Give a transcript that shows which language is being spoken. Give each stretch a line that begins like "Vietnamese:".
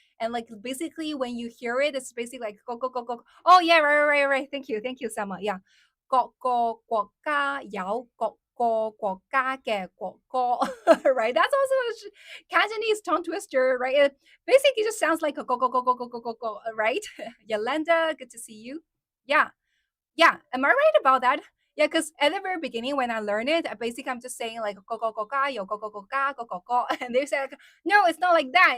English: And like basically when you hear it, it's basically like go go go go. Oh yeah, right. Thank you, Selma. Yeah,
Cantonese: 各個國家有各個國家嘅國歌
English: right? That's also a Cantonese tongue twister, right? It basically just sounds like a go go go go go go go go, right? Yolanda, good to see you. Yeah, yeah, am I right about that? Yeah, because at the very beginning when I learned it, basically I'm just saying like go go go ga yo go go, and they said no, it's not like that.